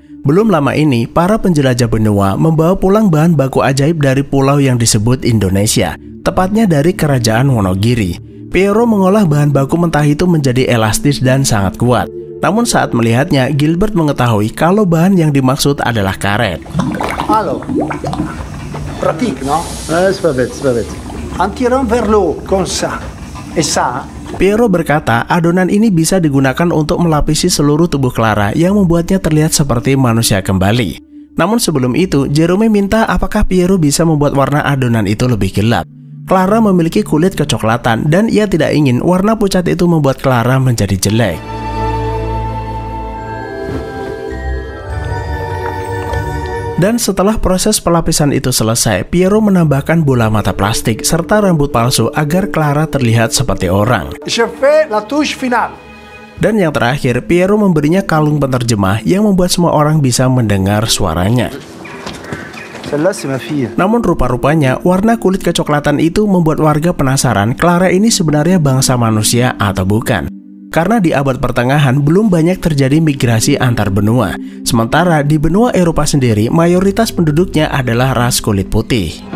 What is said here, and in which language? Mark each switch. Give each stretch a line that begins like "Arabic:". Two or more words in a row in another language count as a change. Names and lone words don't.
Indonesian: Belum lama ini, para penjelajah benua membawa pulang bahan baku ajaib dari pulau yang disebut Indonesia, tepatnya dari kerajaan Wonogiri. Piero mengolah bahan baku mentah itu menjadi elastis dan sangat kuat. Namun saat melihatnya, Gilbert mengetahui kalau bahan yang dimaksud adalah karet.
French: Alors, pratique, non? C'est pas bête, c'est pas bête. En tirant vers l'eau, comme ça, et ça.
Indonesian: Piero berkata adonan ini bisa digunakan untuk melapisi seluruh tubuh Clara yang membuatnya terlihat seperti manusia kembali. Namun sebelum itu, Jerome minta apakah Piero bisa membuat warna adonan itu lebih gelap. Clara memiliki kulit kecoklatan dan ia tidak ingin warna pucat itu membuat Clara menjadi jelek. Dan setelah proses pelapisan itu selesai, Piero menambahkan bola mata plastik serta rambut palsu agar Clara terlihat seperti orang.
French: Je fais la touche finale.
Indonesian: Dan yang terakhir, Piero memberinya kalung penerjemah yang membuat semua orang bisa mendengar suaranya.
French: Celle-là, c'est ma fille.
Indonesian: Namun rupa-rupanya, warna kulit kecoklatan itu membuat warga penasaran Clara ini sebenarnya bangsa manusia atau bukan. Karena di abad pertengahan belum banyak terjadi migrasi antar benua. Sementara di benua Eropa sendiri, mayoritas penduduknya adalah ras kulit putih.